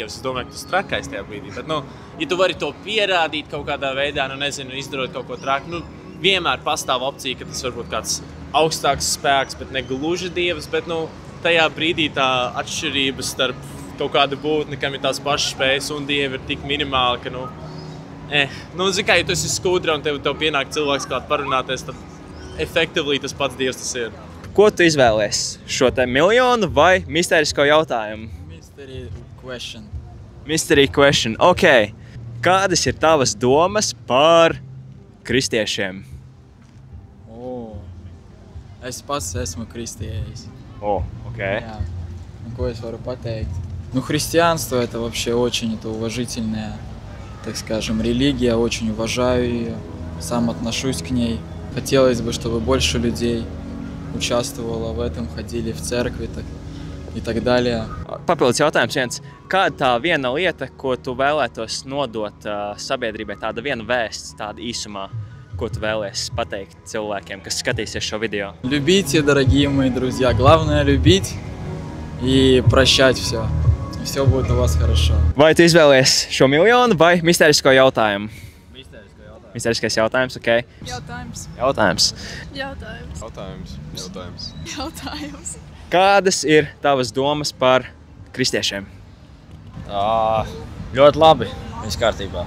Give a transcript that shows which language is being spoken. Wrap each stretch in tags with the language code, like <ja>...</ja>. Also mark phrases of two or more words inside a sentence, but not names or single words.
<lv>Es domāju, ka tu esi trakais tajā brīdī. Bet, ja tu vari to pierādīt kaut kādā veidā, izdarot kaut ko traku, vienmēr pastāv opcija, ka tas var būt kāds augstāks spēks, bet ne gluži Dievs, bet, tajā brīdī tā atšķirība starp kaut kāda būtne, kam ir tās pašas spējas un Dievi ir tik minimāli, ka, ja tu esi skudra un tev pienāk cilvēks klāt parunāties, tad efektīvi tas pats Dievs tas ir. Ko tu izvēlies? Šo te miljonu vai misterisko jautājumu?</lv> <en>Mystery question.</en> <lv>Ok. Kādas ir tavas domas par kristiešiem? Es pats esmu kristietis. Ok. Jā. Ko es varu pateikt?</lv> <ru>Христианство это вообще очень уважительная, так скажем, религия, очень уважаю ее, сам отношусь к ней. Хотелось бы, чтобы больше людей участвовало в этом, ходили в церкви и так далее.</ru> <lv>Papildus jautājums viens. Kāda tā viena lieta, ko tu vēlētos nodot sabiedrībai, tāda viena vēsts, tāda īsumā, ko tu vēlies pateikt cilvēkiem, kas skatīsies šo video?</lv> <ru>Любите, дорогие мои друзья. Главное любить и прощать все. Все будет у вас хорошо.</ru> <lv>Vai tu izvēlies šo miljonu vai misterisko jautājumu? Misteriskais jautājums, ok. Jautājums. Kādas ir tavas domas par kristiešiem? Ļoti labi. Viss kārtībā.</lv>